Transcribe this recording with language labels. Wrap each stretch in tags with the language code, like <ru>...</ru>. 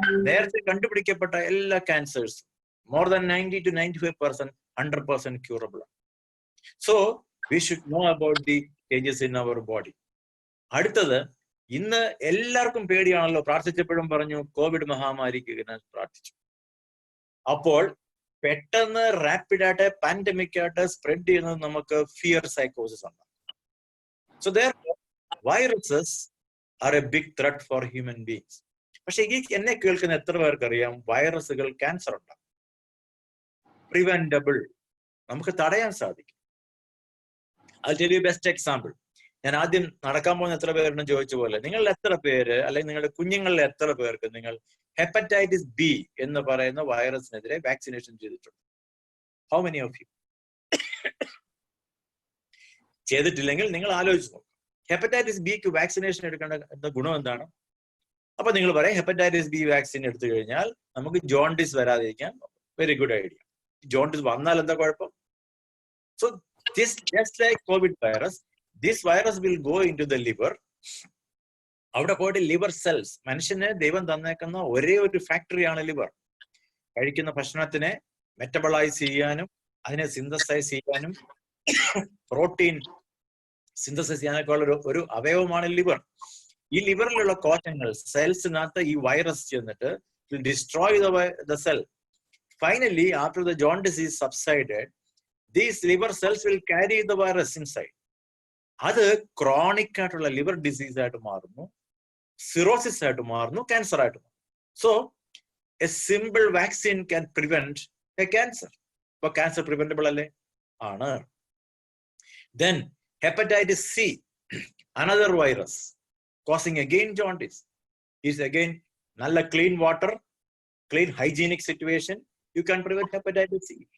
<ml>നേരത്തെ കണ്ടുപിടിക്കപ്പെട്ട എല്ലാ cancers</ml> <en>more than 90 to 95% 100% curable. So we should know about the changes in our body.</en> <ml>അടുത്തത്, ഇന്ന് എല്ലാവർക്കും പേടിയാണല്ലോ. പ്രാർത്ഥിച്ചപ്പോഴും പറഞ്ഞു കോവിഡ് മഹാമാരിക്ക് പ്രാർത്ഥിച്ചു. അപ്പോൾ പെട്ടെന്ന് റാപ്പിഡായിട്ട് പാൻഡമിക് ആയിട്ട് സ്പ്രെഡ് ചെയ്യുന്നത് നമുക്ക് ഫിയർ സൈക്കോസിസ് ഉണ്ട്.</ml> <en>So therefore viruses are a big threat for human beings.</en> <ml>പക്ഷെ ഈ എന്നെ കേൾക്കുന്ന എത്ര പേർക്കറിയാം വൈറസുകൾ ക്യാൻസർ ഉണ്ടാകും? പ്രിവെന്റബിൾ, നമുക്ക് തടയാൻ സാധിക്കും.</ml> <en>I'll tell you best example.</en> <ml>ഞാൻ ആദ്യം നടക്കാൻ പോകുന്ന എത്ര പേരുണ്ടെന്ന് ചോദിച്ച പോലെ നിങ്ങളിൽ എത്ര പേര്, അല്ലെങ്കിൽ നിങ്ങളുടെ കുഞ്ഞുങ്ങളിൽ എത്ര പേർക്ക് നിങ്ങൾ ഹെപ്പറ്റൈറ്റിസ് ബി എന്ന് പറയുന്ന വൈറസിനെതിരെ വാക്സിനേഷൻ ചെയ്തിട്ടുണ്ട്?</ml> <en>How many of you?</en> <ml>ചെയ്തിട്ടില്ലെങ്കിൽ നിങ്ങൾ ആലോചിച്ച് നോക്കും. ഹെപ്പറ്റൈറ്റിസ് ബിക്ക് വാക്സിനേഷൻ എടുക്കേണ്ട ഗുണം എന്താണ്? അപ്പൊ നിങ്ങൾ പറയും ഹെപ്പറ്റൈറ്റിസ് ബി വാക്സിൻ എടുത്തു കഴിഞ്ഞാൽ നമുക്ക് ജോണ്ടിസ് വരാതിരിക്കാൻ.</ml> <en>Very good idea.</en> <ml>ജോണ്ടിസ് വന്നാൽ എന്താ കുഴപ്പം?</ml> <en>so this just like covid virus, this virus will go into the liver</en> <ml>അവിടെ പോയിട്ട് ലിവർ സെൽസ്, മനുഷ്യന് ദൈവം തന്നേക്കുന്ന ഒരേ ഒരു ഫാക്ടറിയാണ് ലിവർ. കഴിക്കുന്ന ഭക്ഷണത്തിനെ മെറ്റബോളൈസ് ചെയ്യാനും അതിനെ സിന്തസൈസ് ചെയ്യാനും പ്രോട്ടീൻ സിന്തസൈസ് ചെയ്യാനൊക്കെ ഉള്ള ഒരു അവയവമാണ് ലിവർ. ഈ ലിവറിലുള്ള കോശങ്ങൾ സെൽസിനകത്ത് ഈ വൈറസ് ചെന്നിട്ട്</ml> <en>will destroy the cell. Finally, after the jaundice is subsided, these liver cells will carry the virus inside.</en> <ml>അത് ക്രോണിക് ആയിട്ടുള്ള ലിവർ ഡിസീസ് ആയിട്ട് മാറുന്നു, സിറോസിസ് ആയിട്ട് മാറുന്നു, ക്യാൻസർ ആയിട്ട് മാറുന്നു.</ml> <en>So a simple vaccine can prevent a cancer.</en> <ml>ഇപ്പൊ cancer preventable അല്ലേ? ആണ്.</ml> <en>Then hepatitis C, another virus causing again jaundice, is again നല്ല clean water, clean hygienic situation, you can prevent hepatitis C.</en>